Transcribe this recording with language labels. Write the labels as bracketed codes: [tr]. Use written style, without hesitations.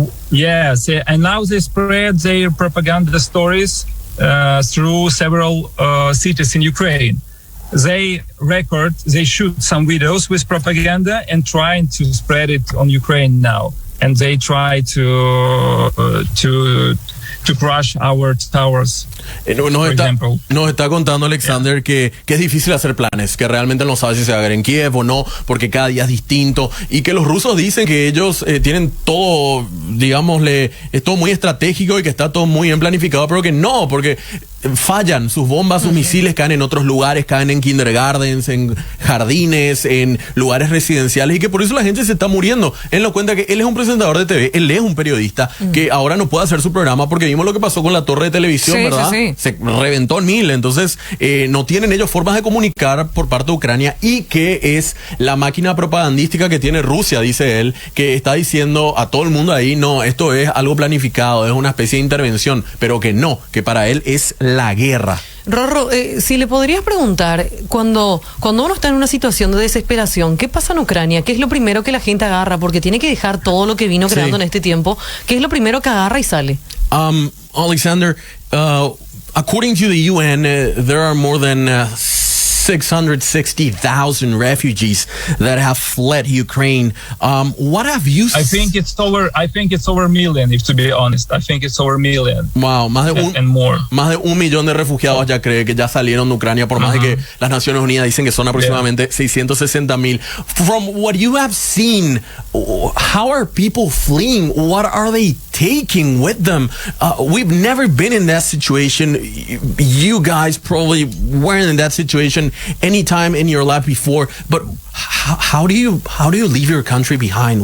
[en] Yes, and now they spread their propaganda stories through several cities in Ukraine. They shoot some videos with propaganda and trying to spread it on Ukraine now. And they try to crush our towers. [es] Nos está contando Alexander que es difícil hacer planes, que realmente no sabe si se va a ver en Kiev o no, porque cada día es distinto, y que los rusos dicen que ellos tienen todo, digámosle, es todo muy estratégico y que está todo muy bien planificado, pero que no, porque fallan, sus bombas, sus misiles caen en otros lugares, caen en kindergartens, en jardines, en lugares residenciales, y que por eso la gente se está muriendo. Él nos cuenta que él es un presentador de TV, él es un periodista, que ahora no puede hacer su programa porque vimos lo que pasó con la torre de televisión, ¿verdad? Se reventó en mil, entonces no tienen ellos formas de comunicar por parte de Ucrania, y que es la máquina propagandística que tiene Rusia, dice él, que está diciendo a todo el mundo ahí, no, esto es algo planificado, es una especie de intervención, pero que no, que para él es la guerra. Rorro, si le podrías preguntar, cuando uno está en una situación de desesperación, ¿qué pasa en Ucrania? ¿Qué es lo primero que la gente agarra? Porque tiene que dejar todo lo que vino creando en este tiempo. ¿Qué es lo primero que agarra y sale? [en] Alexander, according to the UN, there are more than 660,000 refugees that have fled Ukraine. What have you I think it's over a million, if to be honest. I think it's over a million. [es] Wow, más de 1 millón de refugiados ya cree que ya salieron de Ucrania, por más de que las Naciones Unidas dicen que son aproximadamente 660,000. [en] From what you have seen, how are people fleeing? What are they taking with them? We've never been in that situation. You guys probably weren't in that situation any time in your life before, but how do you leave your country behind?